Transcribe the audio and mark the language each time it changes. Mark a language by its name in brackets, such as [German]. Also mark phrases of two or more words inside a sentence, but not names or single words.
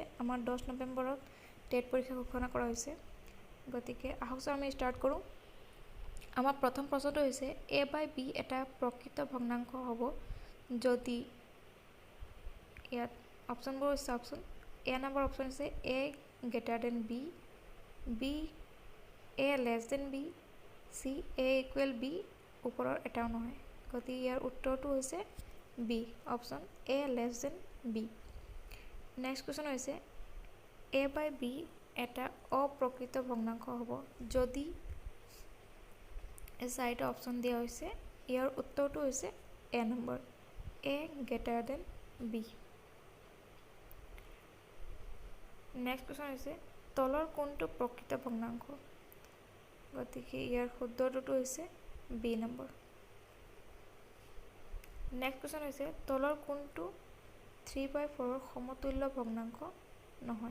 [Assamese] আমাৰ 10 নৱেম্বৰত টেট পৰীক্ষা ঘোষণা কৰা হৈছে। গতিকে আহকচোন আমি ষ্টাৰ্ট কৰোঁ। আমাৰ প্ৰথম প্ৰশ্নটো হৈছে a/b এটা প্ৰকৃত ভগ্নাংশ হ'ব যদি, ইয়াত অপশ্যনবোৰ চাওকচোন। এ নম্বৰ অপশ্যন হৈছে [English] a greater than b, b a less than b, c a equal b, [Assamese] ওপৰৰ এটাও নহয়। গতিকে ইয়াৰ উত্তৰটো হৈছে বি অপশ্যন [English] a less than b। next question [Assamese] হৈছে a/b এটা অপ্ৰকৃত ভগ্নাংশ হ'ব যদি, এই চাৰিটা অপশ্যন দিয়া হৈছে। ইয়াৰ উত্তৰটো হৈছে এ নম্বৰ [English] a greater than b। next question [Assamese] হৈছে তলৰ কোনটো প্ৰকৃত ভগ্নাংশ? গতিকে ইয়াৰ শুদ্ধটোতো হৈছে বি নম্বৰ। [English] next question [Assamese] হৈছে তলৰ কোনটো 3/4ৰ সমতুল্য ভগ্নাংশ নহয়?